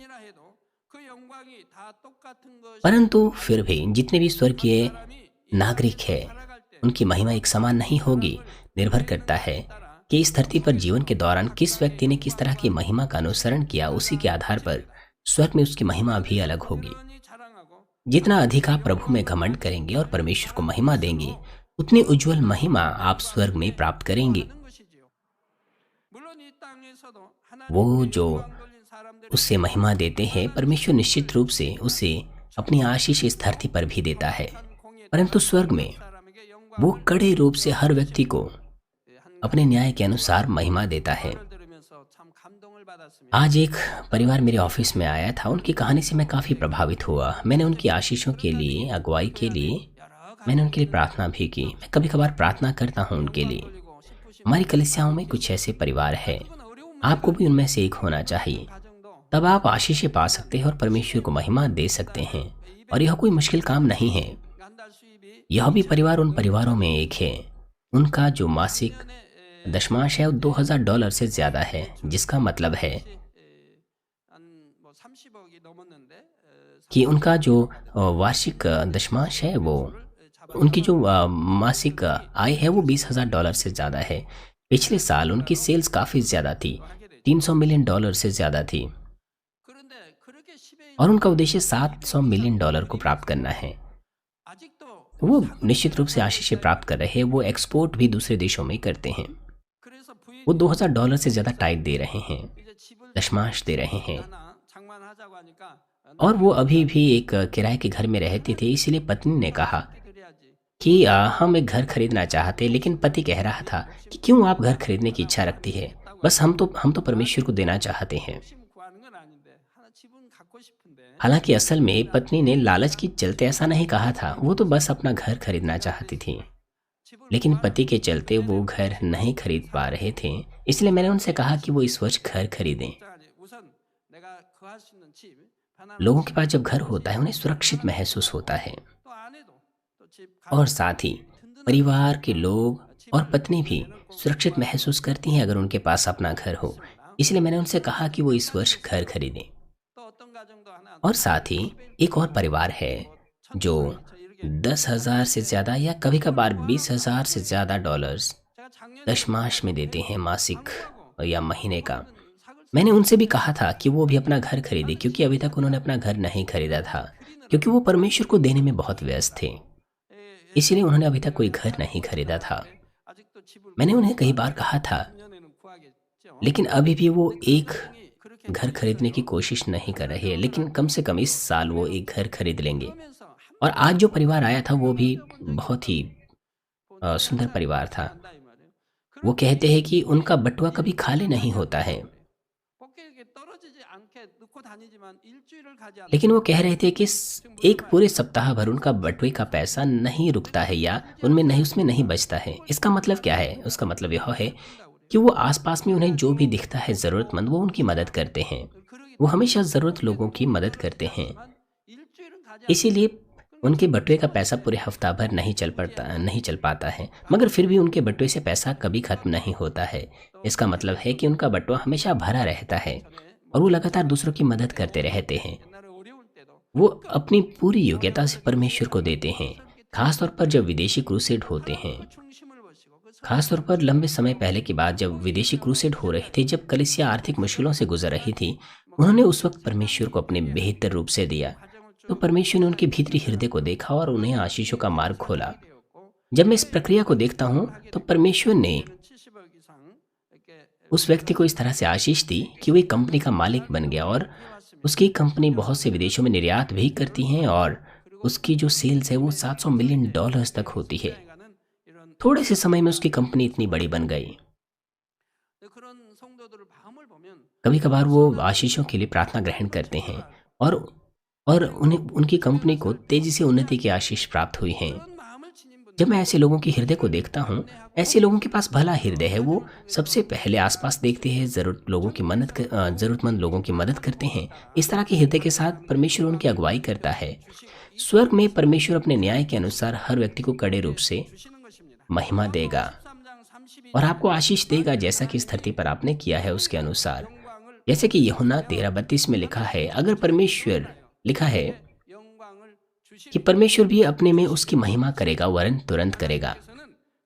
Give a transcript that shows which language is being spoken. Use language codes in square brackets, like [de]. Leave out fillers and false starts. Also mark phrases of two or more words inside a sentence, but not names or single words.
[hi] परंतु फिर भी जितने भी स्वर्गीय नागरिक हैं, उनकी महिमा एक समान नहीं होगी। निर्भर करता है कि इस धरती पर जीवन के दौरान किस व्यक्ति ने किस तरह की महिमा का अनुसरण किया, उसी के आधार पर स्वर्ग में उसकी महिमा भी अलग होगी। [ko] 여전히 자랑하고 [hi] जितना अधिक आप प्रभु में घमंड करेंगे और परमेश्वर को महिमा देंगे, उतनी उज्जवल महिमा आप स्वर्ग में प्राप्त करेंगे। [ko] 하는 것이지요. 물론 이 땅에서도 [hi] वो [ko] 하나님께 [hi] जो [ko] 영광 돌린 사람들이 [hi] उससे महिमा देते हैं, परमेश्वर निश्चित रूप से उसे अपनी आशीष इस धरती पर भी देता है, परंतु स्वर्ग में [ko] 사람에게 [hi] वो [ko] 영광을 [hi] कड़े रूप से हर व्यक्ति को [ko] 한 [hi] अपने न्याय के अनुसार महिमा देता है। [ko] 말을 들으면서 참 감동을 받았습니다. [hi] आज एक परिवार मेरे ऑफिस में आया था। उनकी कहानी से मैं काफ़ी प्रभावित हुआ। मैंने उनकी आशीषों के लिए, अगुवाई के लिए [ko] 여러 [hi] मैंने उनके लिए प्रार्थना भी की। मैं कभी कभार प्रार्थना करता हूँ उनके लिए। [ko] 돌리고 싶으신 [hi] हमारी कलिसियाओं में कुछ ऐसे परिवार हैं, [ko] 어려운 [hi] आपको भी उनमें से एक होना चाहिए। [ko] 가정도 [hi] तब आप आशीषें पा सकते हैं और परमेश्वर को महिमा दे सकते हैं, और यह कोई मुश्किल काम नहीं है। [ko] 한 달 수입이 [hi] यह भी परिवार उन परिवारों में एक है, उनका जो मासिक दशमांश है वो $2000 से ज़्यादा है, जिसका मतलब है [ko] 한뭐 30억이 넘었는데 [hi] कि उनका जो वार्षिक दशमांश है वो, उनकी जो मासिक आय है वो $20,000 से ज़्यादा है। पिछले साल उनकी सेल्स काफ़ी ज़्यादा थी, $300 मिलियन से ज़्यादा थी, [ko] 그런데 그렇게 10에 [hi] और उनका उद्देश्य $700 मिलियन को प्राप्त करना है। [ko] 아직도 [hi] वो निश्चित रूप से आशीषें प्राप्त कर रहे हैं। वो एक्सपोर्ट भी दूसरे देशों में करते हैं। [ko] 그래서 부인 [hi] वो $2000 से ज़्यादा टाइप दे रहे हैं, [ko] 이제 집을 [hi] दशमांश दे रहे हैं। [ko] 하나 장만하자고 하니까 [hi] और वो अभी भी एक किराए के घर में रहते थे, इसीलिए पत्नी ने कहा [ko] 드려야지. [hi] कि हम एक घर खरीदना चाहते, लेकिन पति कह रहा था कि क्यों आप घर खरीदने की इच्छा रखती है, बस हम तो परमेश्वर को देना चाहते हैं। [ko] 욕심 구하는 건 아닌데 하나 집은 갖고 싶은데 [hi] हालांकि असल में पत्नी ने लालच की चलते ऐसा नहीं कहा था, वो तो बस अपना घर खरीदना चाहती थी, [ko] 집을 [hi] लेकिन पति के चलते वो घर नहीं खरीद पा रहे थे। इसलिए मैंने उनसे कहा कि वो इस वर्ष घर खरीदें। [ko] 구하지. 우선 내가 거할 수 있는 집 편안한 [hi] लोगों के पास जब घर होता है उन्हें सुरक्षित महसूस होता है, [ko] 또 아내도 또집 [hi] और साथ ही परिवार के लोग और पत्नी भी सुरक्षित महसूस करती हैं अगर उनके पास अपना घर हो। इसलिए मैंने उनसे कहा कि वो इस वर्ष घर खरीदें। [ko] 또 어떤 가정도 하나 [hi] और साथ ही एक और परिवार है जो 10,000 से ज़्यादा या कभी कभार 20,000 से ज़्यादा डॉलर्स [ko] 제가 작년에 [hi] दशमांश में देते हैं, मासिक या महीने का। [ko] 사글 [hi] मैंने उनसे भी कहा था कि वो भी अपना घर खरीदे, क्योंकि अभी तक उन्होंने अपना घर नहीं खरीदा था, क्योंकि वो परमेश्वर को देने में बहुत व्यस्त थे। इसलिए उन्होंने अभी तक कोई घर नहीं खरीदा था। [ko] 아직도 집을 [hi] मैंने उन्हें कई बार कहा था, [ko] 작년에는 구하겠죠. [hi] लेकिन अभी भी वो एक [ko] 그렇게 [hi] घर खरीदने की कोशिश नहीं कर रहे हैं, लेकिन कम से कम इस साल वो एक घर खरीद लेंगे। [ko] 그러면서 한 [hi] और आज जो परिवार आया था वो भी बहुत ही सुंदर परिवार था। [ko] 한다 이 말이에요. [hi] वो कहते हैं कि उनका बटुआ कभी खाली नहीं होता है, [ko] 복귀에 떨어지지 않게 넣고 다니지만 일주일을 가지 않아. [hi] लेकिन वो कह रहे थे कि एक पूरे सप्ताह भर उनका बटुए का पैसा नहीं रुकता है या उसमें नहीं बचता है। इसका मतलब क्या है? उसका मतलब यह है कि वो आसपास में उन्हें जो भी दिखता है ज़रूरतमंद, वो उनकी मदद करते हैं। वो हमेशा ज़रूरत लोगों की मदद करते हैं। [ko] 일주일은 가지 [hi] इसीलिए उनके बटुए का पैसा पूरे हफ्ता भर नहीं चल पाता है, मगर फिर भी उनके बटुए से पैसा कभी खत्म नहीं होता है। इसका मतलब है कि उनका बटुआ हमेशा भरा रहता है और वो लगातार दूसरों की मदद करते रहते हैं। [ko] 옛날에 어려울 때도 [hi] वो अपनी पूरी योग्यता से परमेश्वर को देते हैं, खासतौर पर जब विदेशी क्रूसेड होते हैं। [ko] 중심을 보시고 그 [hi] खासतौर पर लंबे समय पहले की बात, जब विदेशी क्रूसेड हो रहे थे, जब कलीसिया आर्थिक मुश्किलों से गुजर रही थी, उन्होंने उस वक्त परमेश्वर को अपने बेहतर रूप से दिया। तो परमेश्वर ने उनके भीतरी हृदय को देखा और उन्हें आशीषों का मार्ग खोला। जब मैं इस प्रक्रिया को देखता हूँ तो परमेश्वर ने [ko] 70억 이상 이렇게 [hi] उस व्यक्ति को इस तरह से आशीष दी कि वो एक कंपनी का मालिक बन गया, और उसकी कंपनी बहुत से विदेशों में निर्यात भी करती हैं, और उसकी जो सेल्स है वो $700 मिलियन तक होती है। [ko] 가는 이런 [hi] थोड़े से समय में उसकी कंपनी इतनी बड़ी बन गई। [ko] 그런 성도들을 마음을 보면 [hi] कभी कभार वो आशीषों के लिए प्रार्थना ग्रहण करते हैं, और उन्हें उनकी कंपनी को तेजी से उन्नति की आशीष प्राप्त हुई हैं। [ko] 그런 마음을 지닌 분들 [hi] जब मैं ऐसे लोगों के हृदय को देखता हूँ, ऐसे लोगों के पास भला हृदय है। वो सबसे पहले आसपास देखते हैं, ज़रूरतमंद लोगों की मदद करते हैं। इस तरह के हृदय के साथ परमेश्वर उनकी अगुवाई करता है। स्वर्ग में परमेश्वर अपने न्याय के अनुसार हर व्यक्ति को कड़े रूप से [ko] 주시는 것입니다. [hi] महिमा देगा [ko] 13장 32 [hi] और आपको आशीष देगा, जैसा कि इस धरती पर आपने किया है उसके अनुसार। [ko] 영광을 [hi] जैसे कि यूहन्ना 13:32 में लिखा है, अगर परमेश्वर लिखा है [ko] 영광을 [hi] कि [ko] 주시는 [hi] परमेश्वर भी अपने में उसकी महिमा करेगा, वरन तुरंत करेगा। [ko] 것은